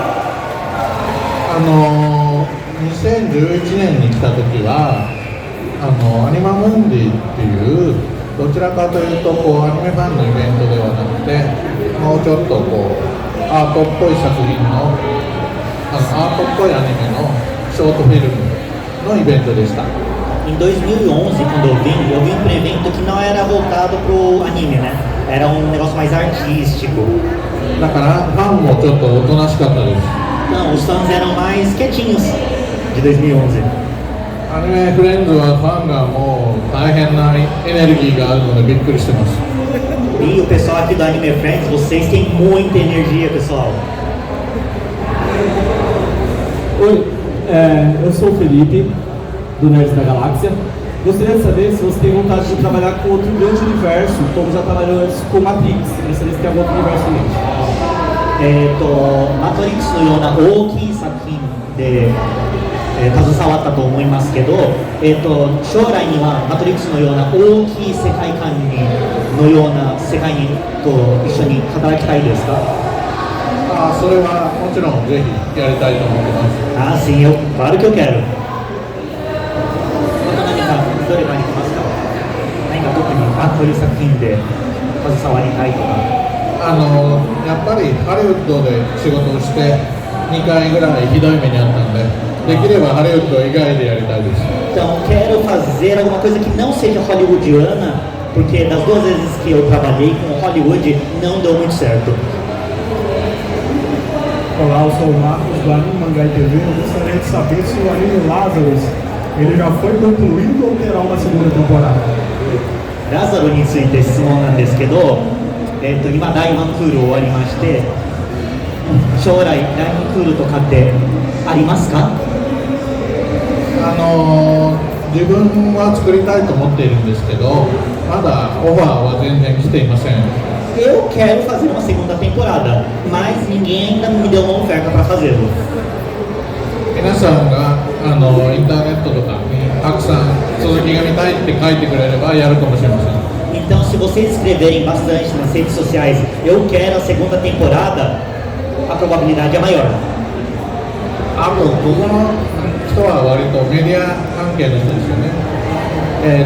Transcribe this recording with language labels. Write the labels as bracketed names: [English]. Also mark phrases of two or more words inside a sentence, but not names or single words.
[Japanese] ？2011 年に来た時はアニマムンディっていうどちらかというとアニメファンのイベントではなくてもうちょっとアートっぽい作品のアートっぽいアニメのショートフィルムのイベントでした。 [Portuguese] Em 2011, quando eu vim para um evento que não era voltado para o anime, né? Era um negócio mais artístico. [Japanese] だからファンもちょっとおとなしかったです。 [Portuguese] Não, os fãs eram mais quietinhos de 2011. [Japanese] アニメフレンズはファンがもう大変なエネルギーがあるのでびっくりしてます。 [Portuguese] E o pessoal aqui do Anime Friends, vocês têm muita energia, pessoal. Oi, eu sou o Felipe, do Nerds da Galáxia. Gostaria de saber se você tem vontade de trabalhar com outro grande universo, como já trabalhou antes com Matrix. Gostaria de ter algum outro universo em mente. [Japanese] マトリックスのような大きい作品で、携わったと思いますけど、将来にはマトリックスのような大きい世界観のような世界にと一緒に働きたいですか？それはもちろんぜひやりたいと思ってます。 [Portuguese] sim, claro que eu quero. [Japanese] また何かどれかに来ますか？何か特にこういう作品で携わりたいとか。やっぱりハリウッドで仕事をして2回ぐらいひどい目にあったんで、できればハリウッド以外でやりたいです。 [Portuguese] Então, quero fazer alguma coisa que não seja hollywoodiana, porque das 2 vezes que eu trabalhei com Hollywood não deu muito certo. Olá, eu sou o Marcos do Anime Mangá e TV. Eu gostaria de saber se o anime Lazarus ele já foi concluído ou terá uma segunda temporada. [Japanese] ラザロについて質問なんですけど、今第1クール終わりまして、将来第2クールとかってありますか？自分は作りたいと思っているんですけど、まだオファーは全然来ていません。 [Portuguese] Eu quero fazer uma segunda temporada, mas ninguém ainda me deu uma oferta para fazê-lo. [Japanese] 皆さんがインターネットとかにたくさん続きが見たいって書いてくれればやるかもしれません。 [Portuguese] Então, se vocês escreverem bastante nas redes sociais, eu quero a segunda temporada, a probabilidade é maior. [Japanese] ここの人は割とメディア関係の人ですよね。